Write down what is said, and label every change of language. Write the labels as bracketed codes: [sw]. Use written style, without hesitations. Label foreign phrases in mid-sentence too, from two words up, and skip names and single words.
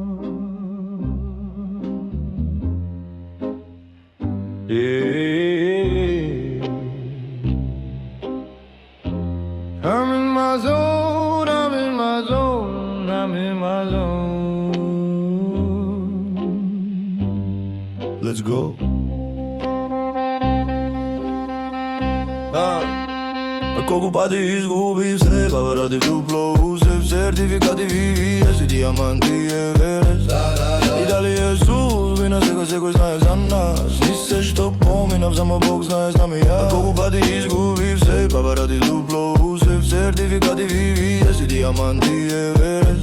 [en] I'm in my zone, I'm in my zone, I'm in my zone. Let's go. [mk] А колку пати изгубив се, па ради дупло усев, сертификати VVS и диаманти Еверест. И дали е судбина, сега секој знае за нас. Ни се што поминав, само Бог знае, знам и ја. А колку пати изгубив се, па ради дупло усев, сертификати VVS и диаманти Еверест.